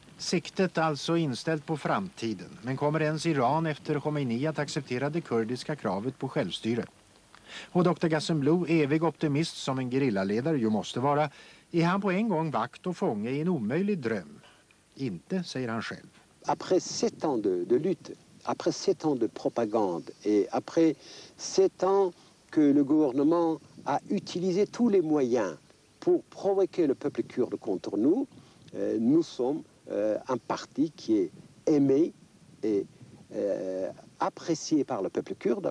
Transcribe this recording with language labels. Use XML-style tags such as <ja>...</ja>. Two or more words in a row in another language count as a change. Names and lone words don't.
<sv>Siktet alltså inställt på framtiden. Men kommer ens Iran efter Khomeini att acceptera det kurdiska kravet på självstyre? Och Dr. Gassenblou, evig optimist som en gerillaledare ju måste vara, är han på en gång vakt och fånge i en omöjlig dröm? Inte, säger han själv.</sv> <fr>Après 7 ans de lutte, après 7 ans de propagande et après 7 ans que le gouvernement a utilisé tous les moyens pour provoquer le peuple kurde contre nous, nous sommes un parti qui est aimé et apprécié par le peuple kurde.</fr>